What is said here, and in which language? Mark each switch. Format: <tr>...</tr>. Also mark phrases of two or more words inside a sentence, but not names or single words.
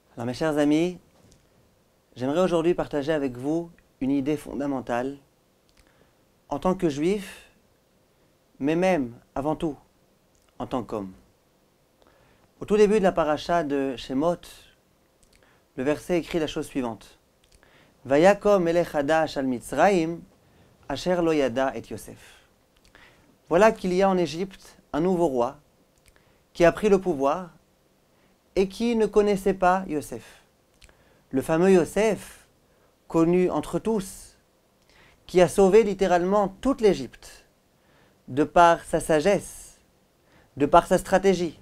<fr>Alors mes chers amis, j'aimerais aujourd'hui partager avec vous une idée fondamentale en tant que juif, mais même avant tout en tant qu'homme. Au tout début de la paracha de Shemot, le verset écrit la chose suivante.</fr> <he>ויקם מלך חדש על מצרים אשר לא ידע את יוסף.</he> <fr>Voilà qu'il y a en Égypte un nouveau roi qui a pris le pouvoir et qui ne connaissait pas Yosef. Le fameux Yosef, connu entre tous, qui a sauvé littéralement toute l'Égypte, de par sa sagesse, de par sa stratégie.</fr>